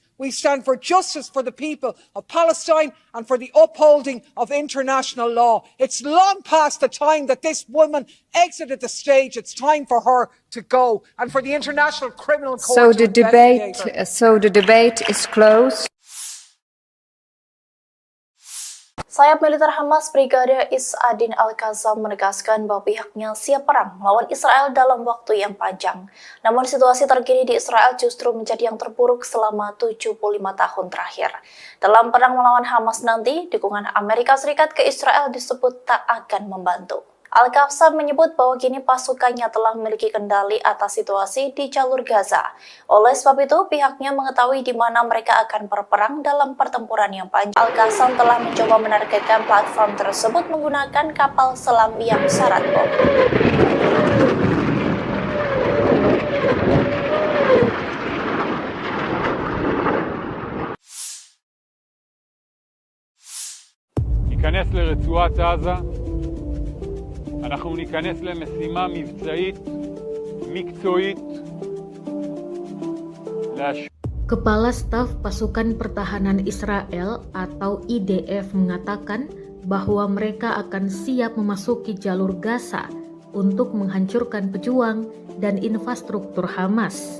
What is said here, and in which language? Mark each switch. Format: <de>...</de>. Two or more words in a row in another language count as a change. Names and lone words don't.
<en>We stand for justice for the people of Palestine and for the upholding of international law. It's long past the time that this woman exited the stage. It's time for her to go and for the International Criminal Court to investigate her. So the debate is closed.</en> <id>Sayap militer Hamas Brigadir Is Adin Al-Qassam menegaskan bahwa pihaknya siap perang melawan Israel dalam waktu yang panjang. Namun situasi terkini di Israel justru menjadi yang terburuk selama 75 tahun terakhir. Dalam perang melawan Hamas nanti, dukungan Amerika Serikat ke Israel disebut tak akan membantu. Al-Qassam menyebut bahwa kini pasukannya telah memiliki kendali atas situasi di jalur Gaza. Oleh sebab itu, pihaknya mengetahui di mana mereka akan berperang dalam pertempuran yang panjang. Al-Qassam telah mencoba menargetkan platform tersebut menggunakan kapal selam yang syarat bom.</id> <he>ניכנס לרצועת עזה, אנחנו ניכנס למשימה מבצעית, מקצועית,</he> <id>Kepala Staf Pasukan Pertahanan Israel atau IDF mengatakan bahwa mereka akan siap memasuki jalur Gaza untuk menghancurkan pejuang dan infrastruktur Hamas.</id>